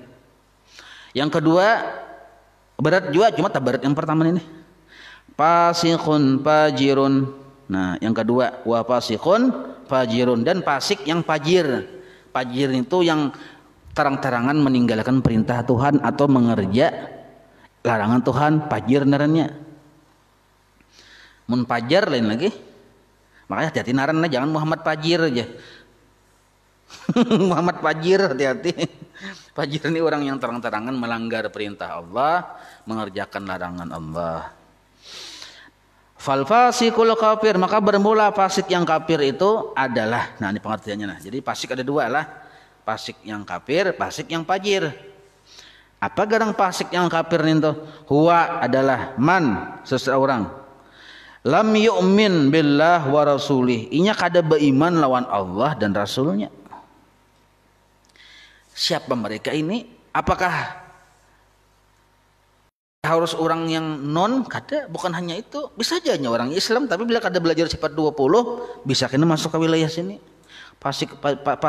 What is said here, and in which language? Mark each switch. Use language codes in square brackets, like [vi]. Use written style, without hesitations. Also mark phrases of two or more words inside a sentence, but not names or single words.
[id] Yang kedua berat juga, cuma tak berat yang pertama ini. [ar] فاسق فاجر. [id] Nah, yang kedua [ar] وفاسق فاجر, [id] dan fasik yang fajir. Fajir itu yang terang-terangan meninggalkan perintah Tuhan atau mengerja larangan Tuhan, [bjn] fajir narannya. Mun fajar lain lagi. Makanya hati-hati narannya, jangan Muhammad Fajir aja. Muhammad Fajir, hati-hati. [id] Fajir ini orang yang terang-terangan melanggar perintah Allah, mengerjakan larangan Allah. [ar] فالفاسق الكافر, [id] maka bermula fasik yang kafir itu adalah, nah ini pengertiannya nah. [bjn] Jadi fasik ada 2 lah. Fasik yang kafir, fasik yang fajir. Apa garang fasik yang kafir itu? [ar] Huwa adalah man, seseorang لم يؤمن بالله ورسوله, [bjn] inya kada beriman lawan Allah dan Rasulnya. [id] Siapa mereka ini? Apakah harus orang yang non? [bjn] Kada, bukan hanya itu. Bisa aja orang Islam, tapi bila kada belajar sifat 20, bisa kena masuk ke wilayah sini.